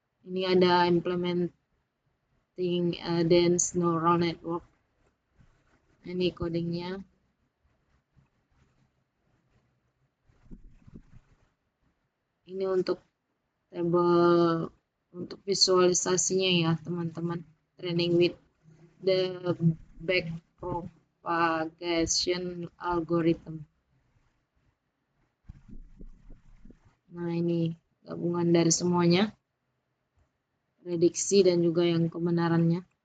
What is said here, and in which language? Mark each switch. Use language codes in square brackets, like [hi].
[id] Ini ada implementing dense neural network. Ini codingnya. Ini untuk table untuk visualisasinya ya teman-teman. [en] Training with the backpropagation algorithm. [id] Nah, ini gabungan dari semuanya. Prediksi dan juga yang kebenarannya.